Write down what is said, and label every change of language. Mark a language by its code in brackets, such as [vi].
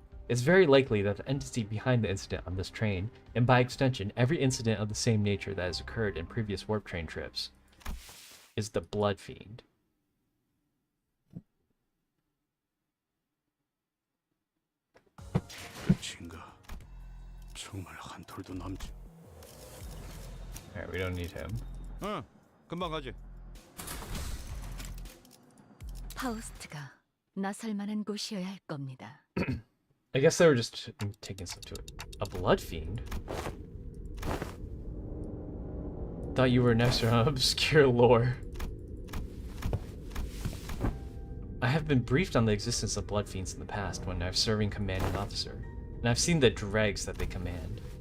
[en] It's very likely that the entity behind the incident on this train, and by extension every incident of the same nature that has occurred in previous warp train trips, is the Blood Fiend. [ko] 끝인가? 정말 한 톨도 남지. [en] Alright, we don't need him. [ko] 금방 가지. 파우스트가 나설 만한 곳이어야 할 겁니다. [en] I guess they were just taking stuff to it. A Blood Fiend? Thought you were an expert on obscure lore. I have been briefed on the existence of blood fiends in the past when I've serving commanding officer, and I've seen the dregs that they command.